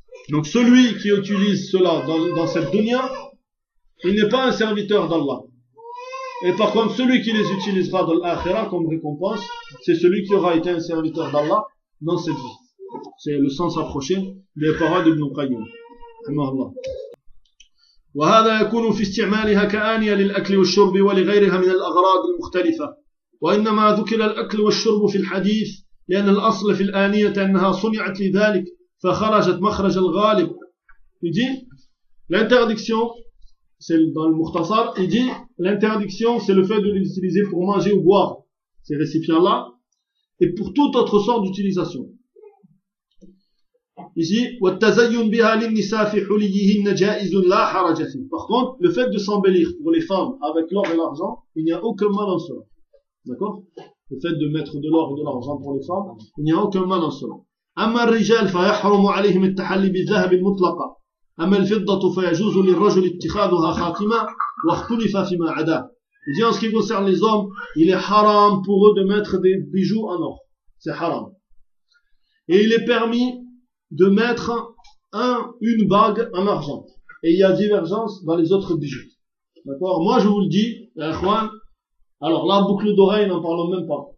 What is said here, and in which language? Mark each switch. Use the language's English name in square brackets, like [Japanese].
[French] Donc celui qui utilise cela dans cette dunya, il n'est pas un serviteur d'Allah. Et par contre, celui qui les utilisera dans l'akhirah comme récompense, c'est celui qui aura été un serviteur d'Allah dans cette vie. C'est le sens approché des paroles d'Ibn Qayyim. Rahimahullah. [Arabic] وهذا يكون في استعمالها كآنية للأكل والشرب ولغيرها من الأغراض المختلفة وإنما ذكر الأكل والشرب في الحديث لأن الأصل في الآنية أنها صنعت لذلك فخرجت مخرج الغالب. [French] يجي l'interdiction c'est dans le مختصر. Il dit l'interdiction c'est le fait de l'utiliser pour manger ou boire ces récipients là et pour toute autre sorte d'utilisation. [Arabic] Ici, والتزين بها للنساء في حليهن جائز لا حرج فيه. [French] Par contre, le fait de s'embellir pour les femmes avec l'or et l'argent, il n'y a aucun mal en cela. D'accord? Le fait de mettre de l'or et de l'argent pour les femmes, il n'y a aucun mal en cela. [Arabic] أما الرجال فيحرم عليهم التحلي بالذهب المطلقة. أما الفضة فيجوز للرجل اتخاذها خاتمة واختلف فيما عداه. [French] Il dit en ce qui concerne les hommes, il est haram pour eux de mettre des bijoux en or. C'est haram. Et il est permis de mettre une bague en argent. Et il y a divergence dans les autres bijoux. D'accord? Moi, je vous le dis, Ikhwan, alors la boucle d'oreille, n'en parlons même pas.